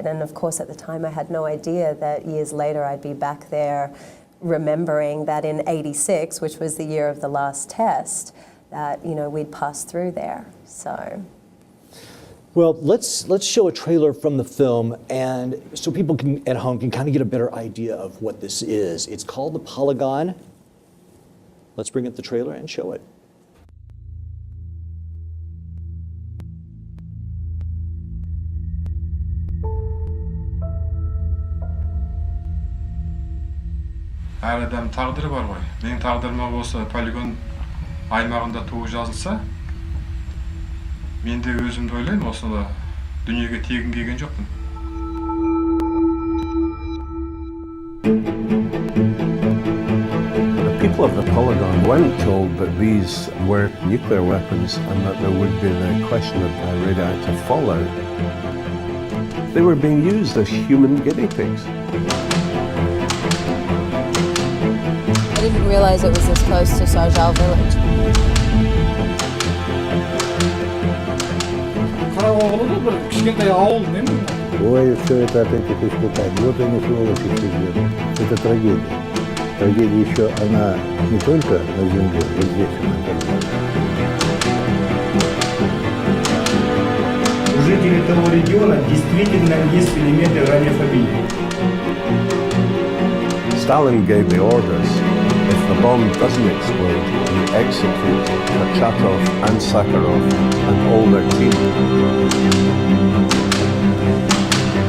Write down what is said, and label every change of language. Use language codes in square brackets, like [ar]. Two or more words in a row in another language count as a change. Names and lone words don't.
[en] And of course, at the time, I had no idea that years later I'd be back there remembering that in '86, which was the year of the last test, that, you know, we'd passed through there, so. Well, let's show a trailer from the film, and so people at home can kind of get a better idea of what this is. It's called The Polygon. Let's bring up the trailer and show it. [kk] Әр адам тағдыры бар ғой. Менің тағдырыма осы полигон аймағында туып жазылса, мен де өзімді ойлаймын, осыны дүниеге тегін келген жоқпын. [en] The people of the Polygon weren't told that these were nuclear weapons and that there would be the question of radioactive fallout. They were being used as human guinea pigs. I didn't realize it was this close to Sarjal village. [ru] Ой, все это от этих испытаний. Вот они сволочи сидят. Это трагедия. Трагедия еще, она не только на земле, вот здесь она тоже. У жителей того региона действительно есть элементы радиофобии. [en] Stalin gave the orders, if the bomb doesn't explode, you execute Kurchatov and Sakharov and all their team.